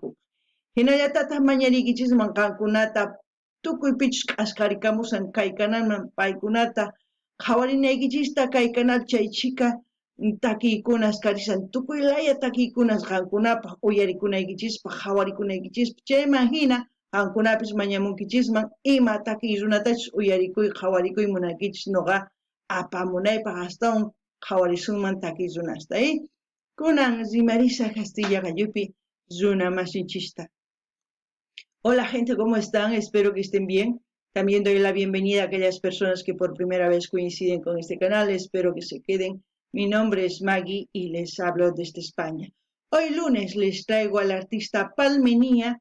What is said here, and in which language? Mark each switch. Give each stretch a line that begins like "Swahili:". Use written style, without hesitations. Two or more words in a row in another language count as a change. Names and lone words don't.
Quechua: Hinallatataq mañarikichisman qankunata tukuy pichus q'askarikamusan kay kanalman paykunata qhawarinaykichista kay kanal chaychika takiykunas karisan tukuy laya takiykunas qankunapaq uyarikunaykichispaq qhawarikunaykichispa chayman hina qankunapis mañamunkichisman ima takiy runatachus uyarikuy qhawarikuy munankichis noqa apamunaypaq astawan qhawarisunman takiy runasta. Kunan rimarisa Castilla Gallupi runa masinchista.
Spanish: Hola gente, ¿cómo están? Espero que estén bien. También doy la bienvenida a aquellas personas que por primera vez coinciden con este canal. Espero que se queden. Mi nombre es Maggie y les hablo desde España. Hoy lunes les traigo a la artista Palmenia.